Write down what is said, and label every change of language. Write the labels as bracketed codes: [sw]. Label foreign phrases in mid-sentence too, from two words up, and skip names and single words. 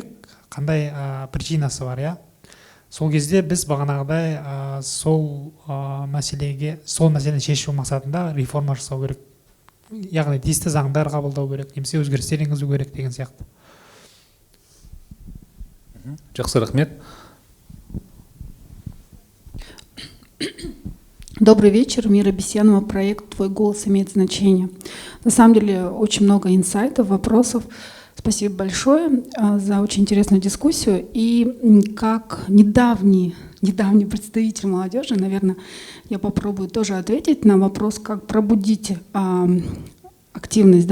[kk] Қандай причинасы бар, иә? Сол кезде біз бағанағыдай сол мәселені шешу мақсатында реформа жасау керек. Яғни тиісті заңдар қабылдау керек, немесе өзгерістер енгізу керек деген сияқты. Жақсы, рахмет. [ru] Добрый вечер, Мира Бесенова, проект «Твой голос имеет значение». На самом деле очень много инсайтов, вопросов. Спасибо большое за очень интересную дискуссию. И как недавний представитель молодежи, наверное, я попробую тоже ответить на вопрос, как пробудить активность.